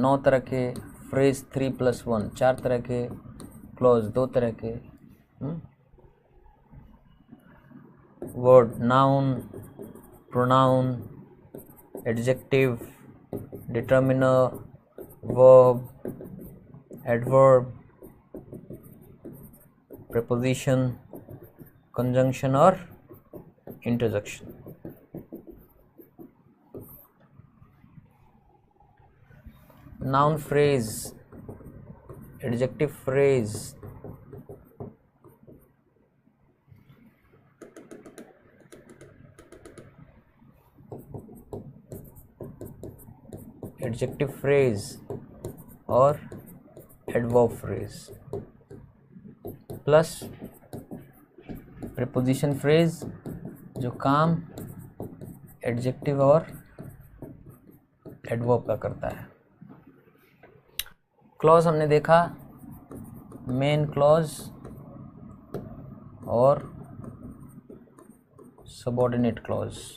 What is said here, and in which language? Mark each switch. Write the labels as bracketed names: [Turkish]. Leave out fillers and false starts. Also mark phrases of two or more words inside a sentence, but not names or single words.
[English] 9 [Hindi] तरह के [English] फ्रेज, 3+1 4 [Hindi] तरह के, [English] क्लॉज 2 [Hindi] तरह के, [English] word, noun, pronoun, adjective, determiner, verb, adverb, preposition, conjunction और interjection। noun phrase, adjective phrase, adjective phrase और adverb phrase [Hindi] प्लस [English] preposition phrase [Hindi] जो काम एडजेक्टिव और एडवर्ब का करता है। क्लॉज हमने देखा, [English] main clause [Hindi] और [English] subordinate clause.